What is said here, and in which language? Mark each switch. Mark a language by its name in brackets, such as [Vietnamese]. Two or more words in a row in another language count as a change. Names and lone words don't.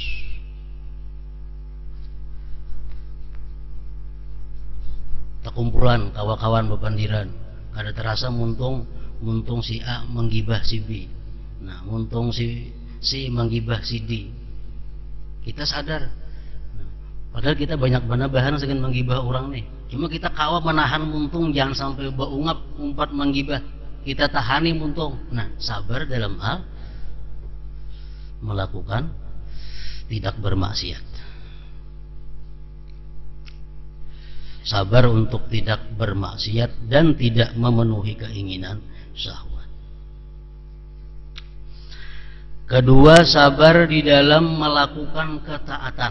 [Banjar] Takumpulan kawan-kawan bepandiran, kada terasa muntung si A menggibah si B. Nah, muntung si menggibah si D. [Indonesian] Kita sadar. Nah, padahal kita banyak bahan dengan menggibah orang nih. [Banjar] Cuma kita kawa menahan muntung jangan sampai baungap umpat menggibah. Kita tahani muntung. Nah, [Indonesian] sabar dalam hal melakukan tidak bermaksiat. Sabar untuk tidak bermaksiat dan tidak memenuhi keinginan syahwat. Kedua, sabar di dalam melakukan ketaatan.